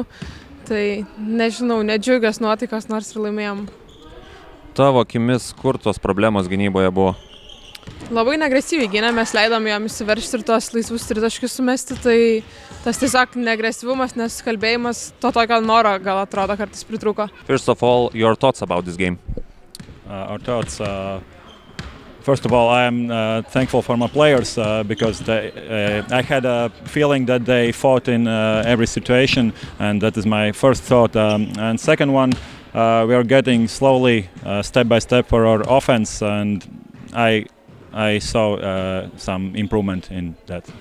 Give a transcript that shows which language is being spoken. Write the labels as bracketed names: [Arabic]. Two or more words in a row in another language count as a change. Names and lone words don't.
[Lithuanian] Tai nežinau, nedžiaugios nuotaikos, nors ir laimėjom. Tavo akimis, kur tos problemos gynyboje buvo? Labai neagresyviai gynė, mes leidom jam įsiveržti ir tuos laisvus tritaškius sumesti, tai tas tiesiog neagresyvumas, nesusikalbėjimas, to tokio noro gal atrodo kartais pritrūko. [English] First of all, your thoughts about this game? Our thoughts, first of all, I am thankful for my players because I had a feeling that they fought in every situation, and that is my first thought. And second one, we are getting slowly, step by step for our offense, and I saw some improvement in that.